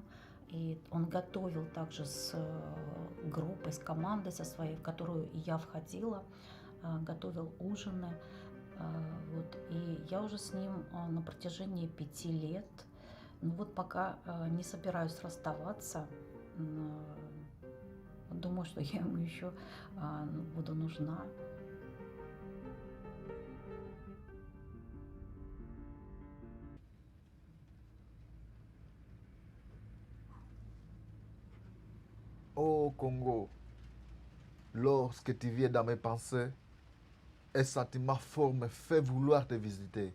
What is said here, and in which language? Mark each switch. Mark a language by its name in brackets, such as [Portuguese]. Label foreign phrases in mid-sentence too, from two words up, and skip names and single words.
[Russian] И он готовил также с группой, с командой со своей, в которую я входила, готовил ужины. Вот. И я уже с ним на протяжении 5 лет. Ну вот пока не собираюсь расставаться. Думаю, что я ему еще буду нужна. [French] Oh Congo, lorsque tu viens dans mes pensées, un sentiment fort me fait vouloir te visiter.